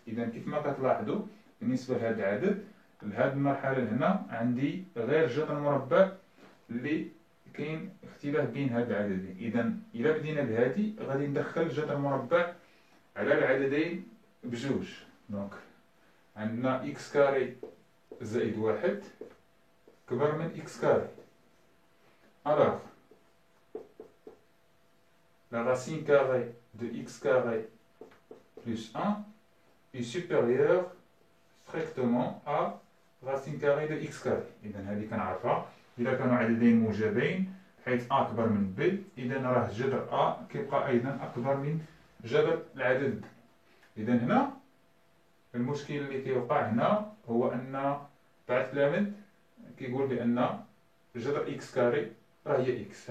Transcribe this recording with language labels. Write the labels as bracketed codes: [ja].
[ar] إذا كيف ما كتلاحظوا بالنسبة لهذا العدد لهاد المرحلة هنا عندي غير جذر مربع اللي كاين اختلاف بين هاد العددين. إذا إلا بدينا بهادي غادي ندخل جذر مربع على العددين بجوج. دونك عندنا إكس كاري زائد واحد كبر من إكس كاري. [fr] Alors, la racine carrée de x carré plus 1 est supérieure strictement à racine carrée de x carré. [ar] إذا هذه كنعرفها. إذا كانوا عددين موجبين حيث a أكبر من b، إذا راه جذر a كيبقى أيضا أكبر من جذر العدد b. إذا هنا المشكل اللي كيوقع هنا هو أن بعض التلاميذ كيقول بأن جذر إكس كاري راه هي إكس.